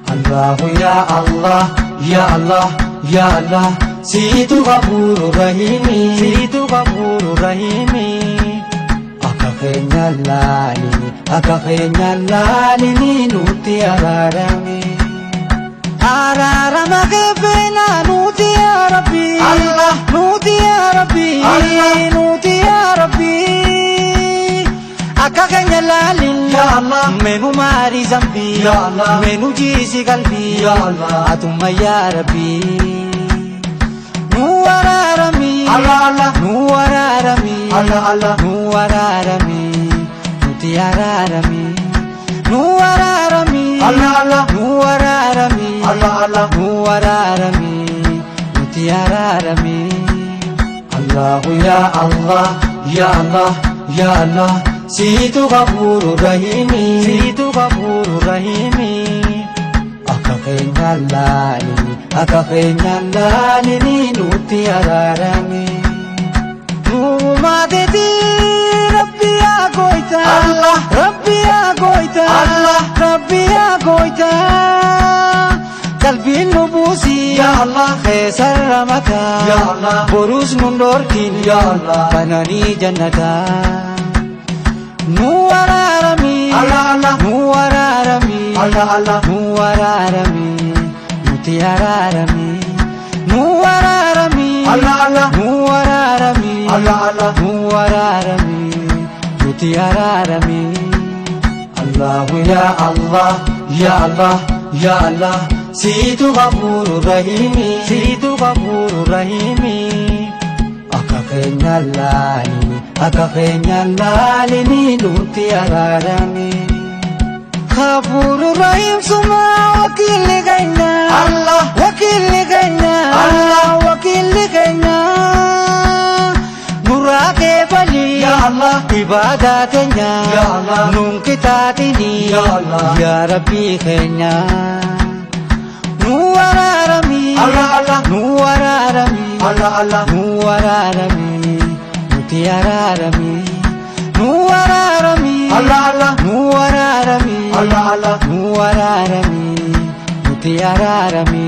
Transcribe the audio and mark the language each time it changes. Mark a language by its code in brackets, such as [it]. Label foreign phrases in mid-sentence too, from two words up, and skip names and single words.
[ar] Allahu ya Allah, ya Allah, ya Allah, [om] situ [ar] Ghafurur Rahimi, [om] situ [ar] Ghafurur Rahimi. [om] Akka keenya laalini nuti araarame. Araarama keefeena nuti [ar] ya Rabbi, Allah [om] nuti [ar] ya Rabbi, Allah [om] nuti [ar] ya Rabbi. [om] Akka keenya laalin [ar] ya Allah, [om] menu maari zambi [ar] ya Allah, [om] menu jiisi qalbi [ar] ya Allah, [om] atumma [ar] ya Rabbi. [om] Nu araarami, [ar] Allah Allah, [om] nu araarami, [ar] Allah Allah, [om] nu araarami, nuti araarami. Nu araarami, [ar] Allah Allah, [om] nu araarami, [ar] Allah Allah, [om] nu araarami, nuti araarami. [ar] Allahu ya Allah, ya Allah, ya Allah, [om] situ [ar] Ghafurur Rahimi, [om] situ [ar] Ghafurur Rahimi. [om] Akka keenya laalini nuti araarame. Nuumaateti Rabbi yaa gooyta, [ar] Allah Rabbi [om] yaa gooyta, [ar] Allah Rabbi [om] yaa gooyta. Qalbiin nu buusi [ar] ya Allah, [om] keessa mata [ar] ya Allah, [om] borus nun dhorkin [ar] ya Allah, [om] bananii jannata. Nu araarami, [ar] Allah Allah, [om] nu araarami, [ar] Allah Allah, [om] nu araarami, nuti araarami. Nu araarami, [ar] Allah Allah, [om] nu araarami, [ar] Allah Allah, [om] nu araarami, nuti araarami. [ar] Allahu ya Allah, ya Allah, ya Allah, [om] situ [ar] Ghafurur Rahimi, [om] situ [ar] Ghafurur Rahimi. [om] Akka keenya laalini nuti araarame. [ar] Ghafurur Rahim [om] suma wakilli keenya, Allah wakilli keenya, Allah wakilli keenya. Nurraa kee bali [ar] ya Allah, [om] ibadaa keenya [ar] ya Allah, [om] nun kitaatini [ar] ya Allah, ya Rabbi [om] keenya. Nu araarami, [ar] Allah Allah, [om] nu araarami, [ar] Allah Allah, [om] nu araarami, nuti araarami. Nu araarami, [ar] Allah Allah, [om] nu araarami, [ar] Allah Allah, [om] nu araarami, nuti araarami.